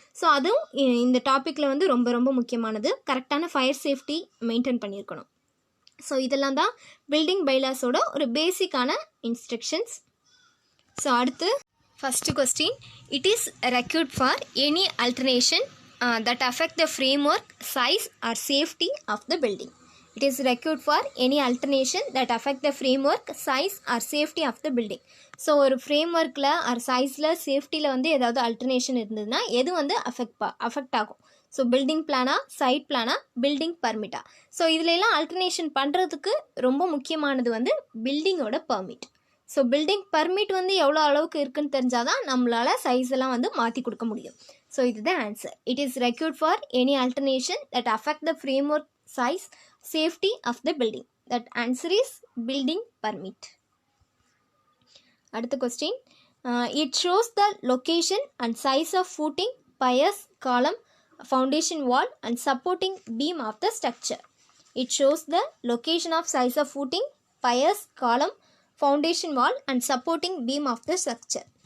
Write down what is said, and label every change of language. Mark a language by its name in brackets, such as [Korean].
[Tamil] So அதுவும் இந்த டாப்பிக்கில் வந்து ரொம்ப ரொம்ப முக்கியமானது. கரெக்டான ஃபயர் சேஃப்டி மெயின்டைன் பண்ணியிருக்கணும். ஸோ இதெல்லாம் தான் பில்டிங் பைலாஸோட ஒரு பேசிக்கான இன்ஸ்ட்ரக்ஷன்ஸ். ஸோ அடுத்து [English] First question, it is required for any alternation that affect the framework, size or safety of the building. It is required for any alternation that affect the framework, size or safety of the building. [Tamil] So ஒரு ஃப்ரேம்ஒர்க்கில் R சைஸில் சேஃப்டியில் வந்து ஏதாவது alternation இருந்ததுன்னா எது வந்து affect ஆகும்? So building பிளானா, side பிளானா, building பர்மிட்டா? So இதுலெல்லாம் alternation பண்ணுறதுக்கு ரொம்ப முக்கியமானது வந்து பில்டிங்கோட பர்மிட். ஸோ பில்டிங் பர்மிட் வந்து எவ்வளோ அளவுக்கு இருக்குன்னு தெரிஞ்சால் தான் நம்மளால் சைஸ் எல்லாம் வந்து மாற்றி கொடுக்க முடியும். ஸோ இதுதான் answer. [English] It is required for any alternation that affect the framework, size, safety of the building. That answer is building permit. [Tamil] அடுத்த question, [English] It shows the location and size of footing, piers, column, foundation wall and supporting beam of the structure. It shows the location of size of footing, piers, column, foundation wall and supporting beam of the structure.